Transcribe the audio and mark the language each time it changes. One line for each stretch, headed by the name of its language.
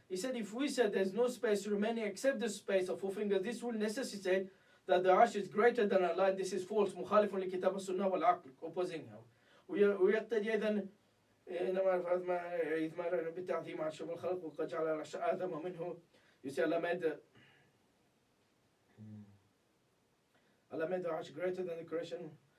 English: He said, if we said there's no space remaining except the space of 4 fingers, this will necessitate that the arsh is greater than Allah. This is false.
Arabic: مخالف لكتاب السنة والعقل,
English: opposing him.
Arabic: ويقتضي أيضا إذمار بالتعظيم عرش الخلق وقد جعل العرش أعظم منه.
English: You see, Allah made the arsh greater than the creation.